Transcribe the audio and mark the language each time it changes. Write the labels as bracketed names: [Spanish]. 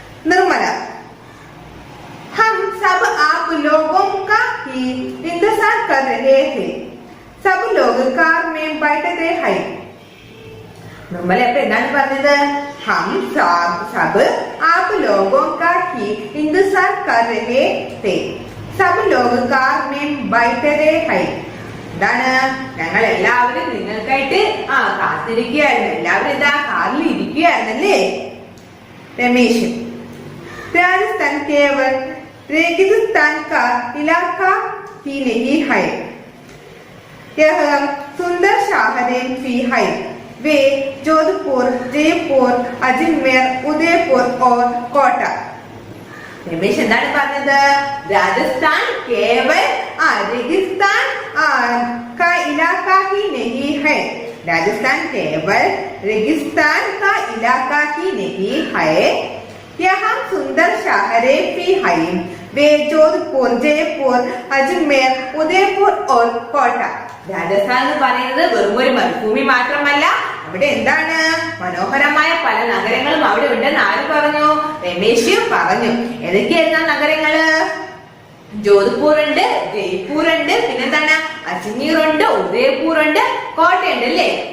[Hindi] നിർമ്മല, ഹം sub app ലോഗോं का ही इंतजार कर रहे थे, सब लोग कार में बैठते हैं. [Malayalam] നിർമ്മല അപ്പൊ എന്താണ് പറഞ്ഞത്? [Hindi] ഹം സബ് ആപ് ലോഗോं का ही इंतजार कर रहे थे, सब लोग कार में बैठते हैं. [Malayalam] എന്താണ്? ഞങ്ങൾ എല്ലാവരും നിങ്ങൾക്കായിട്ട് കാത്തിരിക്കുകയായിരുന്നു. എല്ലാവരും എന്താ കാറിൽ ഇരിക്കുകയായിരുന്നല്ലേ. [Hindi] രമേശ്, രാജസ്ഥാൻ കേവൽ रेगिस्तान का इलाका ही नहीं है, यह सुंदर शहरें भी है. वे जोधपुर, जयपुर, अजमेर, उदयपुर और कोटा. [Malayalam] രമേശ് എന്താണ് പറഞ്ഞത്? [Hindi] രാജസ്ഥാൻ കേവൽ रेगिस्तान का इलाका ही नहीं है. राजस्थान केवल रेगिस्तान का इलाका ही नहीं है, यहाँ सुंदर शहरें भी है. वे जोधपुर, जयपुर, अजमेर, उदयपुर और कोटा. [Malayalam] രാജസ്ഥാൻ എന്ന് പറയുന്നത് വെറും ഒരു മരുഭൂമി മാത്രമല്ല, അവിടെ എന്താണ് മനോഹരമായ പല നഗരങ്ങളും അവിടെ ഉണ്ടെന്ന് ആര് പറഞ്ഞു? രമേശ് പറഞ്ഞു. ഏതൊക്കെയായിരുന്നു നഗരങ്ങള്? ജോധ്പൂർ ഉണ്ട്, ജയ്പൂർ ഉണ്ട്, പിന്നെന്താണ് അജ്മീർ ഉണ്ട്, ഉദയപൂർ ഉണ്ട്, കോട്ടയുണ്ട് അല്ലേ.